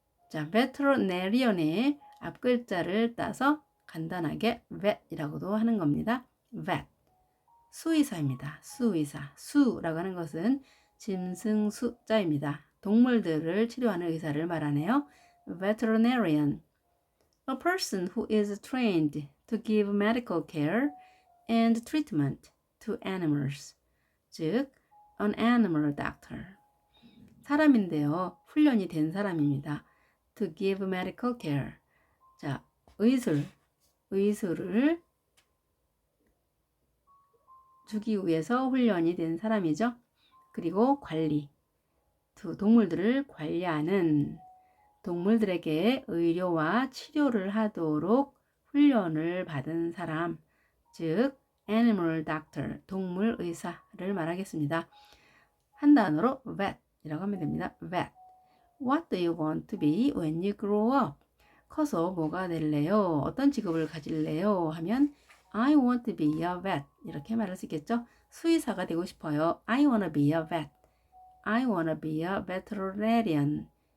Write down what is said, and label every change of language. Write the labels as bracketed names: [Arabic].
[Korean] 자, veterinarian의 앞글자를 따서 간단하게 vet이라고도 하는 겁니다. vet. 수의사입니다. 수의사. 수라고 하는 것은 짐승수자입니다. 동물들을 치료하는 의사를 말하네요. [English] veterinarian. A person who is trained to give medical care and treatment to animals. 즉, an animal doctor. [Korean] 사람인데요. 훈련이 된 사람입니다. [English] To give medical care. [Korean] 자, 의술을 주기 위해서 훈련이 된 사람이죠. 그리고 관리. 동물들을 관리하는 동물들에게 의료와 치료를 하도록 훈련을 받은 사람, 즉 animal doctor, 동물 의사를 말하겠습니다. 한 단어로 vet이라고 하면 됩니다. [English] vet. What do you want to be when you grow up? [Korean] 커서 뭐가 될래요? 어떤 직업을 가질래요? 하면 [English] I want to be a vet. [Korean] 이렇게 말할 수 있겠죠? 수의사가 되고 싶어요. [English] I want to be a vet. I want to be a veterinarian.